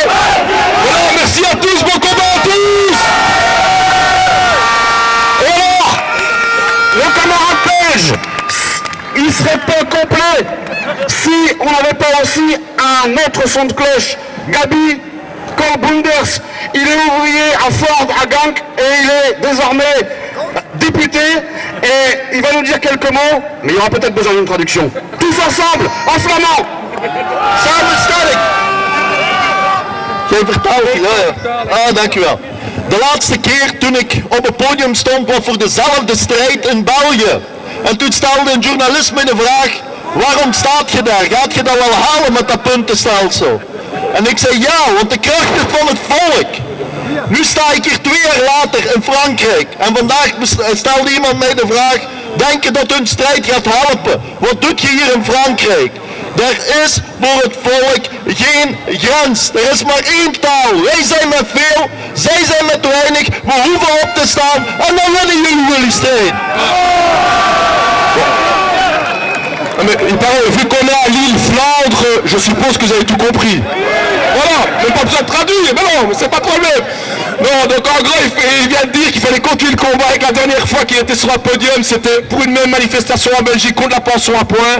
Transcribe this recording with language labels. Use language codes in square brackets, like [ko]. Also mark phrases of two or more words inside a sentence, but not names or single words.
[fr] Voilà, merci à tous, bon combat à tous. Les camarades belges, il ne serait pas complet si on n'avait pas aussi un autre son de cloche. Gabi Korbunders, il est ouvrier à Ford, à Genk, et il est désormais député, et il va nous dire quelques mots, mais il y aura peut-être besoin d'une traduction. Tous ensemble, en flamand. [nl] Samenstelling. Jij vertaalt, ja. Dank u wel. De laatste keer toen ik op het podium stond was voor dezelfde strijd in België. En toen stelde een journalist me de vraag, waarom staat je daar? Gaat je dat wel halen met dat puntenstelsel? En ik zei ja, want de kracht is van het volk. Nu sta ik hier 2 jaar later in Frankrijk. En vandaag stelde iemand mij de vraag, denk je dat hun strijd gaat helpen? Wat doet je hier in Frankrijk? Er is voor het volk geen grens. Er is maar één taal. Wij zijn met veel, zij zijn met weinig. We hoeven op te staan en dan winnen jullie strijd. [fr] Mais il paraît, vu qu'on est à l'île Flandre, je suppose que vous avez tout compris. Voilà, même pas besoin de traduire, mais non, mais c'est pas de problème. Non, donc en gros, il vient de dire qu'il fallait continuer le combat et que la dernière fois qu'il était sur un podium, c'était pour une même manifestation en Belgique contre la pension à point.